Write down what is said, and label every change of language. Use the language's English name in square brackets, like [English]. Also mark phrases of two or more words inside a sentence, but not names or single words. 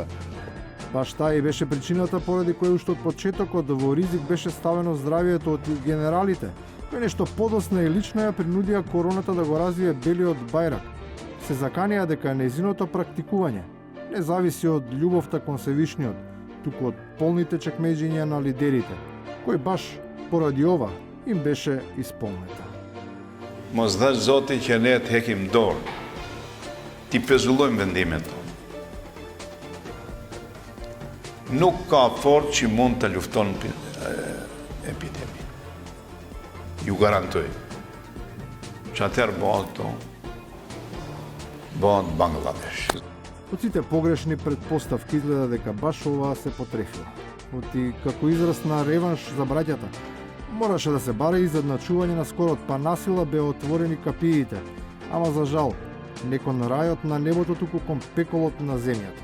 [Macedonian] Баш таа и беше причината поради која уште од почетокот во ризик беше ставено здравието од генералите, кои нешто подосна и лично ја принудија короната да го развие белиот бајрак. Се заканија дека нејзиното практикување не зависи од љубовта кон Севишниот, туку од полните чекмеџиња на лидерите, кој баш поради ова им беше исполнета. [Albanian] Mos dhash Zoti që ne të hekim dorë, ti pezullojmë vendimet tonë. Nuk ka fortë që mund të lufton epidemi. Ju garantoj që atëherë bëhet Bangladesh. [Macedonian] Од сите погрешни предпоставки изгледа дека баш ова се потрефила. Оти како израз на реванш за браќата, мораше да се баре изедначување на скорот, па насила беа отворени капиите, ама за жал, не кон рајот на небото, туку кон пеколот на земјата.